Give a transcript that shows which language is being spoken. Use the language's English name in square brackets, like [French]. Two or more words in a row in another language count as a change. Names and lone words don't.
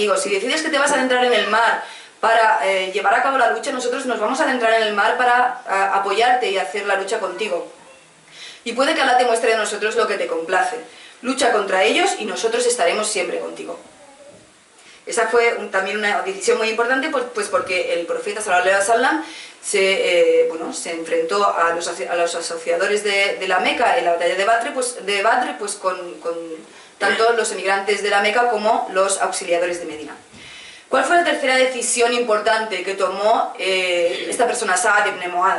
[Spanish] Si decides que te vas a adentrar en el mar para llevar a cabo la lucha, nosotros nos vamos a adentrar en el mar para apoyarte y hacer la lucha contigo. Y puede que Allah te muestre de nosotros lo que te complace. Lucha contra ellos y nosotros estaremos siempre contigo. Esa fue también una decisión muy importante, pues porque el profeta [Arabic] صلى الله عليه وسلم [Spanish] se enfrentó a los asociadores de la Meca en la batalla de Badr, pues con tanto los emigrantes de la Meca como los auxiliadores de Medina. ¿Cuál fue la tercera decisión importante que tomó esta persona, Sa'ad ibn Mu'adh?